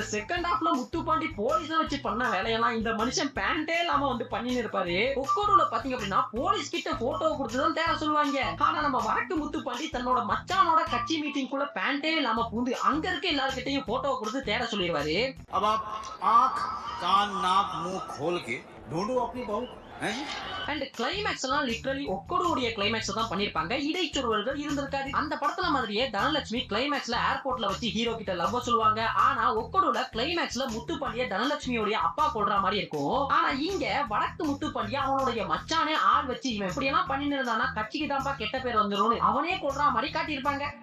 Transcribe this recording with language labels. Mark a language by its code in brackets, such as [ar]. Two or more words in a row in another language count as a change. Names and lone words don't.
[ta] இந்த செகண்ட் ஹாஃப்ல முத்துப்பாண்டி போலீஸ வச்சு பண்ண வேலையெல்லாம் இந்த மனுஷன் பேண்டே இல்லாம வந்து பண்ணின்னு இருப்பாரு. ஒக்கோடுல பாத்தீங்க அப்படின்னா போலீஸ் கிட்ட போட்டோ கொடுத்துதான் தேட சொல்லுவாங்க. ஆனா நம்ம வடக்கு முத்துப்பாண்டி தன்னோட மச்சானோட கட்சி மீட்டிங் குள்ள பேண்டே இல்லாம பூந்து அங்க இருக்க எல்லார்கிட்டயும் போட்டோ கொடுத்து தேட சொல்லிடுவாரு. [hi] अब आप आंख कान नाक मुंह खोल के ढूंढो अपनी बहू हैं। [ta] அண்ட் கிளைமேக்ஸ் எல்லாம் லிட்டரலி ஒக்கோடுடைய கிளைமேக்ஸ் தான் பண்ணிருப்பாங்க. இடைச்சொருவர்கள் இருந்திருக்காது. அந்த படத்துல மாதிரியே தனலட்சுமி கிளைமேக்ஸ்ல ஏர்போர்ட்ல வச்சு ஹீரோ கிட்ட லவ் சொல்லுவாங்க. ஆனா ஒக்கோடுல கிளைமேக்ஸ்ல முத்துப்பாண்டிய தனலட்சுமியோட அப்பா கொல்ற மாதிரி இருக்கும். ஆனா இங்க வடக்கு முத்துப்பாண்டிய அவனுடைய மச்சானே ஆள் வச்சு இவன் எப்படி எல்லாம் பண்ணிட்டு இருந்தானா கட்சிக்கு தான்ப்பா கெட்ட பேர் வந்துடும் அவனே கொல்ற மாதிரி காட்டியிருப்பாங்க.